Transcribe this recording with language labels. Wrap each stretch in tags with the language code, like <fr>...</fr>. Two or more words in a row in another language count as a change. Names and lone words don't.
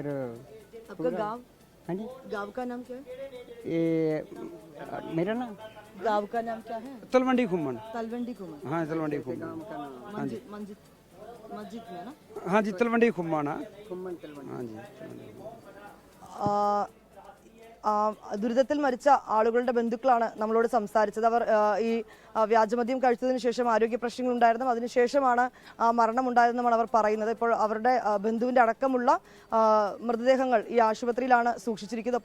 <hi>आपका गांव? हाँ जी. गांव का नाम क्या है? ये मेरा नाम, गांव का नाम क्या है? तलवंडी खुमन. तलवंडी खुमन. हाँ तलवंडी खुमन. हाँ जी. मंजित. हाँ जी तलवंडी खुम्माना हाँ जी</hi> <ml>ദുരിതത്തിൽ മരിച്ച ആളുകളുടെ ബന്ധുക്കളാണ് നമ്മളോട് സംസാരിച്ചത്. അവർ ഈ വ്യാജമദ്യം കഴിച്ചതിന് ശേഷം ആരോഗ്യ പ്രശ്നങ്ങൾ ഉണ്ടായിരുന്നു, അതിനുശേഷമാണ് മരണമുണ്ടായതെന്നാണ് അവർ പറയുന്നത്. ഇപ്പോൾ അവരുടെ ബന്ധുവിൻ്റെ അടക്കമുള്ള മൃതദേഹങ്ങൾ ഈ ആശുപത്രിയിലാണ് സൂക്ഷിച്ചിരിക്കുന്നത്.</ml>